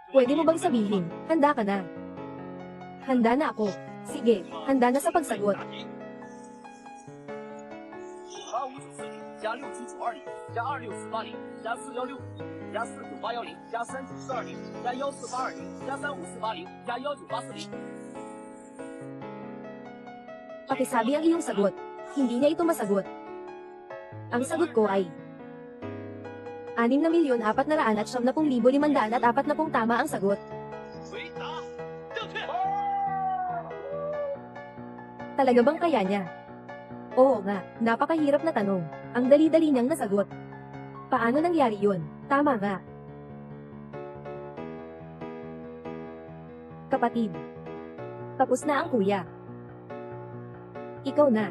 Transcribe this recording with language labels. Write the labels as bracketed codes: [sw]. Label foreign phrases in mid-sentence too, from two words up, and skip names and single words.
[tl] Pwede mo bang sabihin, handa ka na? Handa na ako. Sige, handa na sa pagsagot. [zh] 55940加6基础20加26480加416加49810加39420加14820加35480加19840 [tl] Pakisabi ang iyong sagot. Hindi niya ito masagot. Ang sagot ko ay 6,490,540 tama ang sagot. [zh] 回答正确。 [tl] Talaga bang kaya niya? Oo nga, napakahirap na tanong. Ang dali-dali niyang nasagot. Paano nangyari yun? Tama nga. Kapatid. Tapos na ang kuya. Ikaw na.